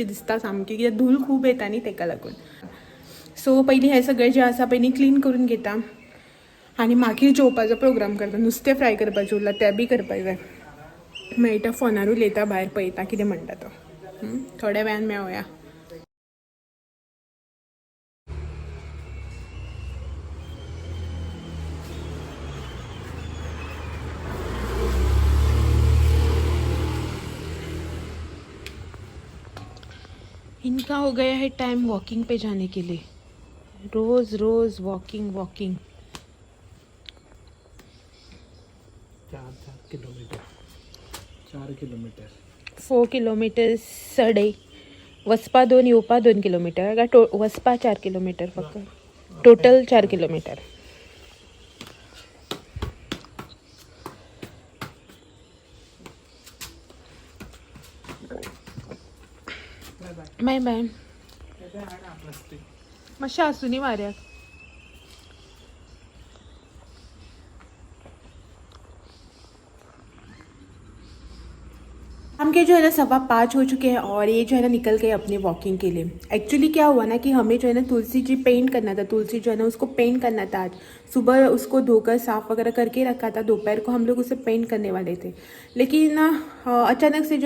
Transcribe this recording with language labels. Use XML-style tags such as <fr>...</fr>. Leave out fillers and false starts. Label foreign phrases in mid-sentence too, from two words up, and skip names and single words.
<kok>दिसता सामकी कित्याक धूल खूब येता न्ही ताका लागून सो पयलीं हें सगळें जें आसा पळय न्ही क्लीन करून घेता आनी मागीर जेवपाचो प्रोग्राम करता नुस्तें फ्राय करपाचें उरलां तें बी करपाक जाय मेळटा फोनार उलयता भायर पळयता कितें म्हणटा तो थोड्या वेळान मेळुया</kok> <hi>इनका हो गया है टाइम वॉकिंग पे जाने के लिए रोज रोज वॉकिंग 4 किलोमीटर</hi> <en>4 kilometers a day</en> <kok>वचपा 2 येवपा 2 किलोमीटर काय वचपा 4 किलोमीटर फक्त टोटल 4 किलोमीटर</kok> <en>bye bye</en> <kok>मातशें आसूं न्ही वाऱ्याक</kok> <hi>हम के जो है ना 5:15 हो चुके हैं और ये जो है ना निकल गए अपने वॉकिंग के लिए एक्चुअली क्या हुआ ना कि हमें जो है ना तुलसी जी पेंट करना था तुलसी जो है ना उसको पेंट करना था आज सुबह उसको धोकर साफ़ वगैरह करके रखा था दोपहर को हम लोग उसे पेंट करने वाले थे लेकिन अचानक से जो है</hi>